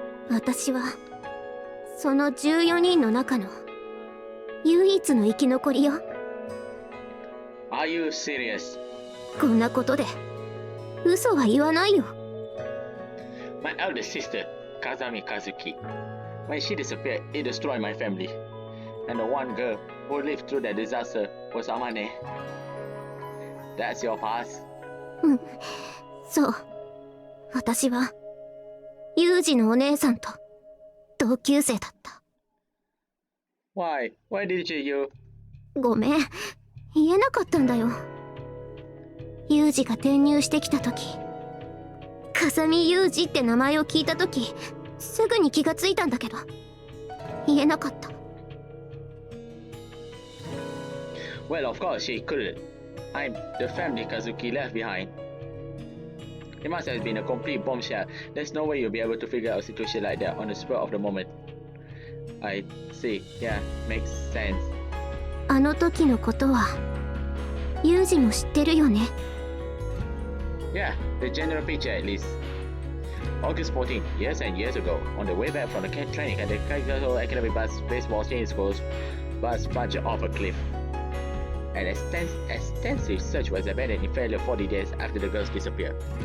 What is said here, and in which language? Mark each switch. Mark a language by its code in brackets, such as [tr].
[ja] 私はその14人の中の唯一の生き残りよ。 [en] Are you serious? [ja] こんなことで嘘は言わないよ。 [en] My elder sister, Kazami Kazuki. When she disappeared, it destroyed my family. And the one girl who lived through that disaster was Amane. That's your past? [ja] うん、そう。私はユージのお姉さんと同級生だった。 [en] Why? Why did you? [ja] ごめん、言えなかったんだよ。ユージが転入してきた時、風見ユージって名前を聞いた時、すぐに気がついたんだけど言えなかった。 [en] Well, of course she couldn't. I'm the family Kazuki left behind. It must have been a complete bombshell. There's no way you'll be able to figure out a situation like that on the spur of the moment. I see. Yeah, makes sense. [ja] あの時のことはユージも知ってるよね。 [en] Yeah, the general picture at least. August 14, years and years ago, on the way back from the camp training at the Kaigato Academy bus, baseball team schools bus punctured off a cliff. An extensive search was abandoned in failure 40 days after the girls disappeared.